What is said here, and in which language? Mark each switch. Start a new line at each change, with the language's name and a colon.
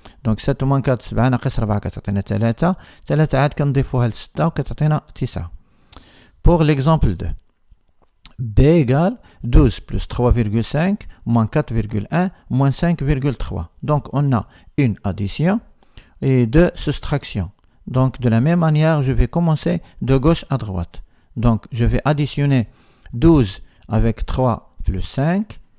French: Donc 7 moins 4 7
Arabic: ناقص 4 كتعطينا
French: 3.
Arabic: 3 عاد كنضيفوها ل 6 وكتعطينا 9.
French: Pour l'exemple 2. B égale 12 plus 3,5 moins 4,1 moins 5,3. Donc on a une addition et deux soustractions. Donc de la même manière, je vais commencer de gauche à droite. Donc je vais additionner 12 avec 3 plus 5.